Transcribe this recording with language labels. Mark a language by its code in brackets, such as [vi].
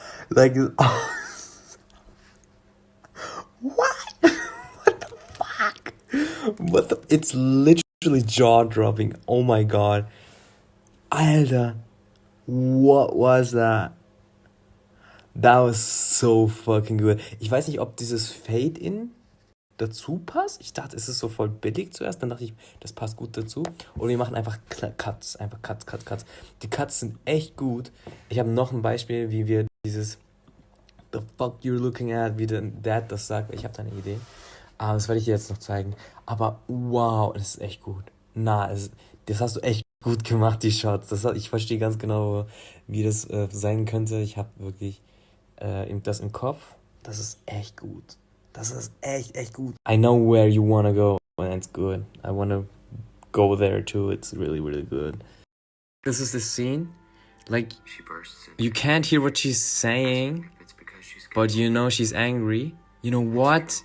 [en] Like, what? What the fuck? What the? It's literally jaw-dropping. Oh my god. [de] Alter. [en] What was that? That was so fucking good. [de] Ich weiß nicht, ob dieses Fade-In dazu passt. Ich dachte, es ist so voll billig zuerst. Dann dachte ich, das passt gut dazu. Oder wir machen einfach Cuts. Einfach Cuts. Die Cuts sind echt gut. Ich habe noch ein Beispiel, wie wir dieses [en] The fuck you're looking at, [de] wie der Dad das sagt. Ich habe da eine Idee. Aber das werde ich dir jetzt noch zeigen. Aber wow, das ist echt gut. Das hast du echt gut gemacht, die Shots. Ich verstehe ganz genau, wie das sein könnte. Ich habe wirklich das im Kopf. Das ist echt gut. Das ist echt gut. [en] I know where you wanna go, and it's good. I wanna go there too. It's really, really good. This is the scene. Like, you can't hear what she's saying, but you know she's angry. You know what?